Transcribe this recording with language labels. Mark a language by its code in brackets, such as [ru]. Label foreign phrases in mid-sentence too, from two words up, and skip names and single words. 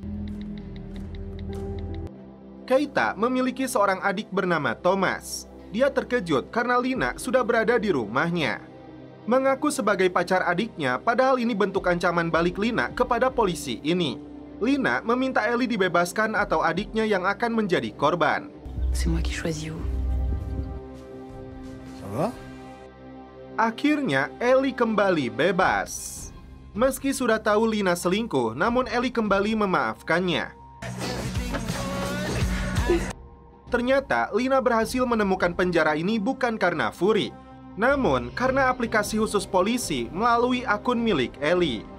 [id] Keita memiliki seorang adik bernama Thomas. Dia terkejut karena Lina sudah berada di rumahnya. Mengaku sebagai pacar adiknya, padahal ini bentuk ancaman balik Lina kepada polisi ini. Lina meminta Ellie dibebaskan atau adiknya yang akan menjadi korban. [fr] C'est moi qui choisis vous. Ça va? [id] Akhirnya Ellie kembali bebas. Meski sudah tahu Lina selingkuh, namun Ellie kembali memaafkannya. Ternyata Lina berhasil menemukan penjara ini bukan karena Fury, namun karena aplikasi khusus polisi melalui akun milik Ellie.